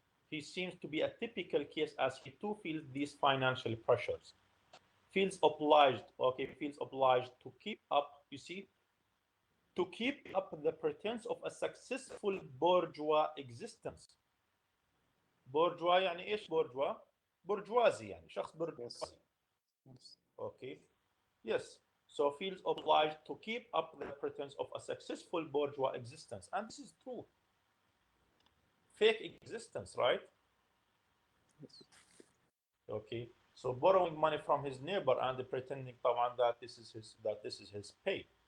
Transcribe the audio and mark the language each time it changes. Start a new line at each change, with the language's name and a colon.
English: He seems to be a typical case as he too feels these financial pressures. Feels obliged, okay, feels obliged to keep up, you see, to keep up the pretense of a successful bourgeois existence.
Arabic: bourgeois يعني ايش bourgeois؟ bourgeoisie يعني شخص
English: Yes. bourgeoisie. Okay. Yes. So feels obliged to keep up the pretense of a successful bourgeois existence. And this is true. Fake existence, right? Yes. Okay. So borrowing money from his neighbor and pretending
Arabic: طبعا
English: that this is his pay.